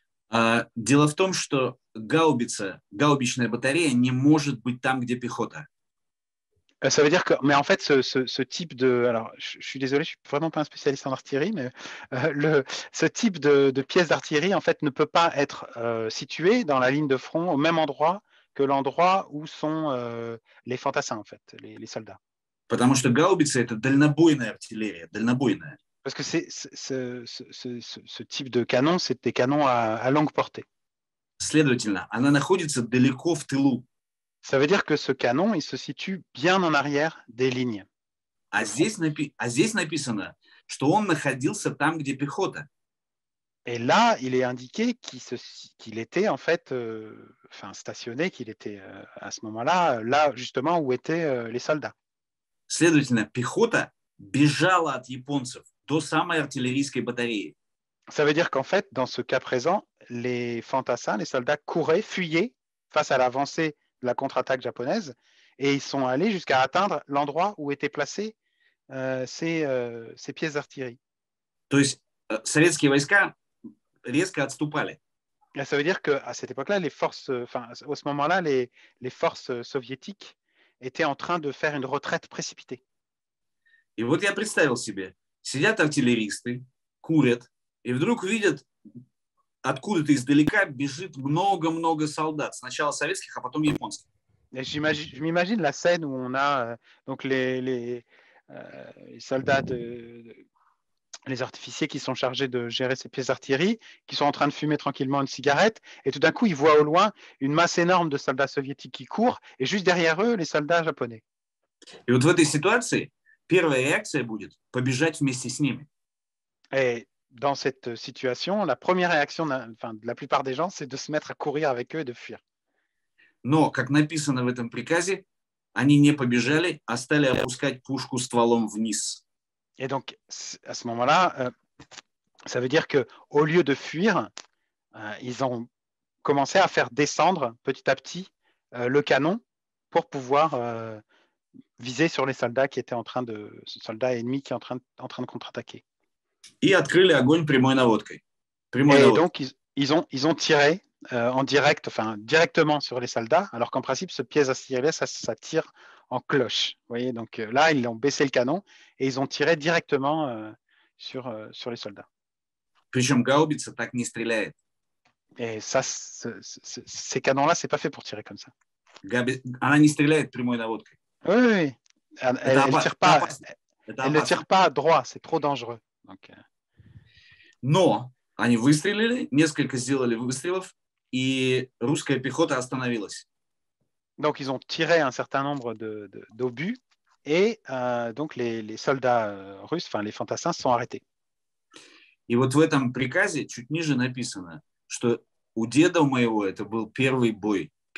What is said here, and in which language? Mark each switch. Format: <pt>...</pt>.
<ru>Дело в том, что гаубичная батарея не может быть там, где пехота.</ru> <fr>Ça veut dire que, mais en fait, ce type de, alors, je suis désolé, je suis vraiment pas un spécialiste en artillerie, mais ce type de pièce d'artillerie, en fait, ne peut pas être situé dans la ligne de front au même endroit que l'endroit où sont les fantassins, en fait, les soldats.</fr> <ru>Потому что гаубица — это дальнобойная артиллерия, дальнобойная.</ru> <fr>Parce que ce type de canon, c'est des canons à longue portée.</fr> <ru>Следовательно, она находится далеко в тылу.</ru> <fr>Ça veut dire que ce canon, il se situe bien en arrière des lignes.</fr> <ru>А здесь написано, что он находился там, где пехота.</ru> <fr>Et là, il est indiqué qu'il était en fait stationné, qu'il était à ce moment-là, là justement où étaient les soldats.</fr> <ru>Следовательно, пехота бежала от японцев до самой артиллерийской батареи.</ru> <fr>Ça veut dire qu'en fait, dans ce cas présent, les fantassins, les soldats couraient, fuyaient face à l'avancée de la contre-attaque japonaise, et ils sont allés jusqu'à atteindre l'endroit où étaient placées ces pièces d'artillerie.</fr> <ru>То есть советские войска резко отступали.</ru> <fr>Et ça veut dire qu'à cette époque-là, à ce moment-là, les forces soviétiques étaient en train de faire une retraite précipitée.</fr> <ru>И вот я представил себе, сидят артиллеристы, курят, и вдруг видят, откуда-то издалека бежит много-много солдат. Сначала советских, а потом японских.</ru> <fr>Je m'imagine la scène où on a donc les soldats, les artificiers qui sont chargés de gérer ces pièces d'artillerie, qui sont en train de fumer tranquillement une cigarette, et tout d'un coup, ils voient au loin une masse énorme de soldats soviétiques qui courent, et juste derrière eux, les soldats japonais.</fr> <ru>И вот в этой ситуации первая реакция будет побежать вместе с ними.</ru> <fr>Et dans cette situation, la première réaction de la plupart des gens, c'est de se mettre à courir avec eux et de fuir.</fr> <ru>Но, как написано в этом приказе, они не побежали, а стали опускать пушку стволом вниз.</ru> <fr>Et donc, à ce moment-là, ça veut dire qu'au lieu de fuir, ils ont commencé à faire descendre petit à petit le canon pour pouvoir viser sur les soldats soldats ennemis qui étaient en train de contre-attaquer.</fr> <ru>И открыли огонь прямой наводкой.</ru> <fr>Et donc, ils ont tiré en direct, directement sur les soldats, alors qu'en principe, ce pièce d'artillerie, ça tire en cloche. Vous voyez, donc là, ils ont baissé le canon et ils ont tiré directement sur les soldats.</fr> <ru>Причем гаубица так не стреляет.</ru> <fr>Et ça, ces canons-là, c'est pas fait pour tirer comme ça.</fr> <ru>Она не стреляет прямой наводкой.</ru> <fr>Oui. Elle ne tire pas droit, c'est trop dangereux. Donc,</fr> <ru>Но они выстрелили, несколько сделали выстрелов, и русская пехота остановилась.</ru> <fr>Donc, ils ont tiré un certain nombre d'obus et donc les soldats russes, les fantassins, sont arrêtés.</fr> <ru>И вот в этом приказе чуть ниже написано, что у деда моего это был первый бой.</ru>